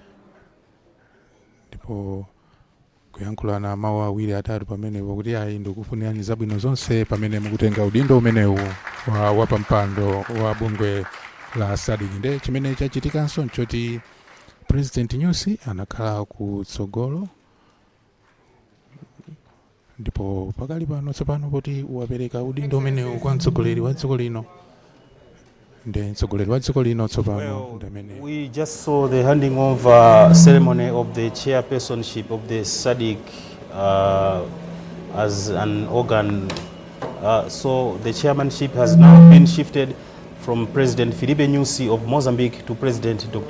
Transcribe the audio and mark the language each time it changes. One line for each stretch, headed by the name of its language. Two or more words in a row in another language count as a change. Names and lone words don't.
Nyanja: Ndipo kuyankhulana mawu awiri atatu pamenepo kuti ayi ndikufunirani zabwino zonse pamene mukutenga udindo umenewu wa pampando wa bungwe la Sadc. Nde chimene chachitikanso nchoti President Nyusi anakhala kutsogolo ndipo pakali pano tsopano kuti wapereka udindo umenewu kwa mtsogoleri wa dziko lino.
English: We just saw the handing over ceremony of the chairpersonship of the Sadc as an organ. So the chairmanship has now been shifted from President Filipe Nyusi of Mozambique to President Dr.